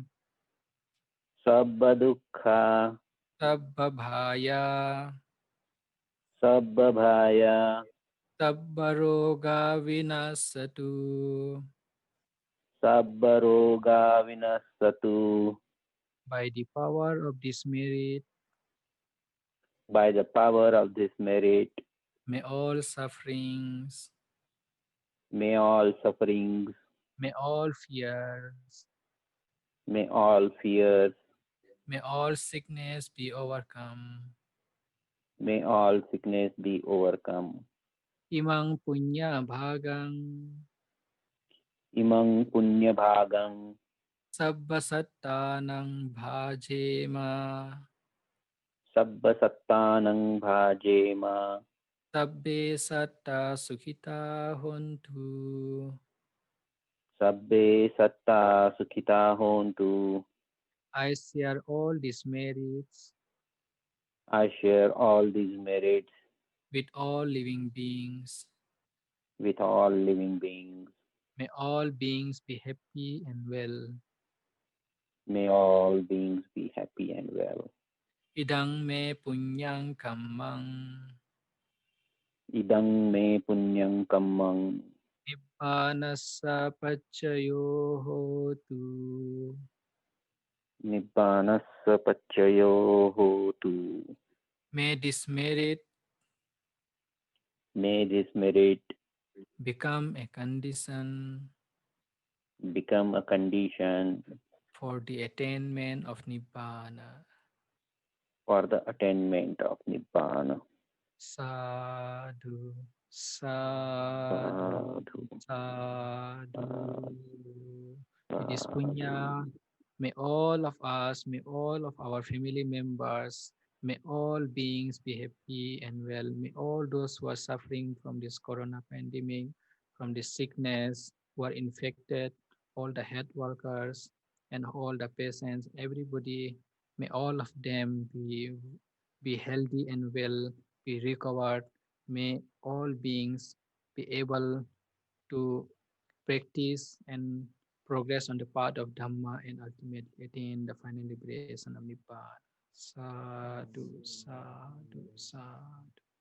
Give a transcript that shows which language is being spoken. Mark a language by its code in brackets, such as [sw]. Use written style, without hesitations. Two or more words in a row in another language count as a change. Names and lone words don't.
[pi] sabba dukkha sabba bhaya sabba bhaya sabba roga vinasatu. sabba roga vinasatu. [en] By the power of this merit, By the power of this merit, may all sufferings, may all sufferings, may all fears, may all fears, may all sickness be overcome. may all sickness be overcome. [pi] Imang punya bhagang Imang punya bhagang sabba sattanang bhajema sabba sattanang bhajema sabbe satta sukhita hontu. sabbe satta sukhita hontu. [en] I share all these merits I share all these merits with all living beings. with all living beings. May all beings be happy and well. May all beings be happy and well. [pi] Idang me punyang kammang Idang me punyang kammang nibbanassa paccayo hotu. nibbanassa paccayo hotu. [en] May this merit May this merit become a condition become a condition for the attainment of Nibbana. for the attainment of Nibbana. [pi] Sadhu, sadhu, Sadhu, sadhu. [en] It is [pi] sadhu. punya. [en] May all of us, may all of our family members, may all beings be happy and well. May all those who are suffering from this corona pandemic, from this sickness, who are infected, all the health workers and all the patients, everybody, may all of them be healthy and well, be recovered. May all beings be able to practice and progress on the path of Dhamma and ultimately attain the final liberation of Nibbana. [pi] Sadhu, sadhu, sadhu.